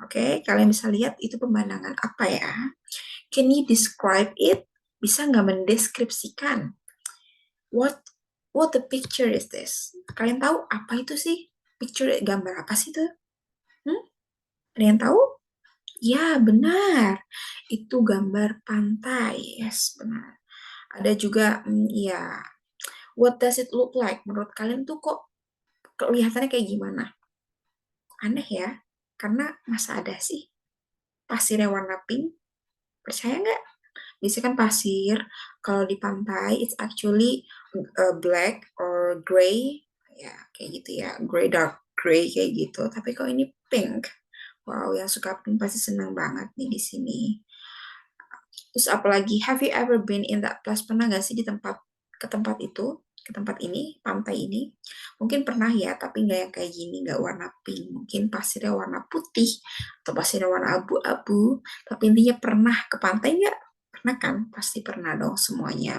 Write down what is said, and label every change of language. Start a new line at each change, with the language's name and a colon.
Indonesian: Okay, kalian bisa lihat itu pemandangan apa ya?
English: Can you describe it?
Indonesian: Bisa nggak mendeskripsikan?
English: What the picture is this?
Indonesian: Kalian tahu apa itu sih? Picture gambar apa sih itu? Ada yang tahu? Ya, benar. Itu gambar pantai. Yes, benar. Ada juga, ya,
English: what does it look like?
Indonesian: Menurut kalian tuh kok kelihatannya kayak gimana? Aneh ya? Karena masa ada sih pasirnya warna pink? Percaya nggak? Biasanya kan pasir, kalau di pantai,
English: it's actually black or gray.
Indonesian: Ya, kayak gitu ya. Gray, dark gray kayak gitu. Tapi kalau ini pink. Wow, yang suka pink pasti senang banget nih di sini. Terus apalagi,
English: have you ever been in that place?
Indonesian: Pernah nggak sih ke tempat itu, ke tempat ini, pantai ini? Mungkin pernah ya, tapi nggak yang kayak gini, nggak warna pink. Mungkin pasirnya warna putih, atau pasirnya warna abu-abu. Tapi intinya pernah ke pantai nggak? Pernah kan? Pasti pernah dong semuanya.